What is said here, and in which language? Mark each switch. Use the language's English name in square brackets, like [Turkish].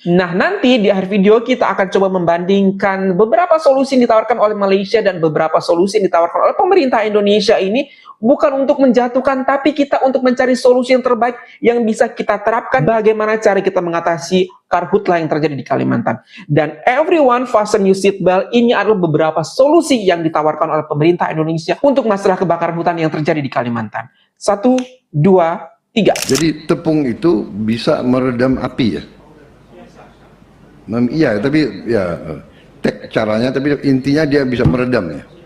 [Indonesian] Nah, nanti di akhir video kita akan coba membandingkan beberapa solusi yang ditawarkan oleh Malaysia dan beberapa solusi yang ditawarkan oleh pemerintah Indonesia ini bukan untuk menjatuhkan, tapi kita untuk mencari solusi yang terbaik yang bisa kita terapkan. Bagaimana cara kita mengatasi karhutlah yang terjadi di Kalimantan. Dan [English] everyone fasten your seatbelt. [Indonesian] Ini adalah beberapa solusi yang ditawarkan oleh pemerintah Indonesia untuk masalah kebakaran hutan yang terjadi di Kalimantan. 1, 2, 3. Jadi tepung itu bisa meredam api ya? Iya, tapi ya caranya, tapi intinya dia bisa meredam ya.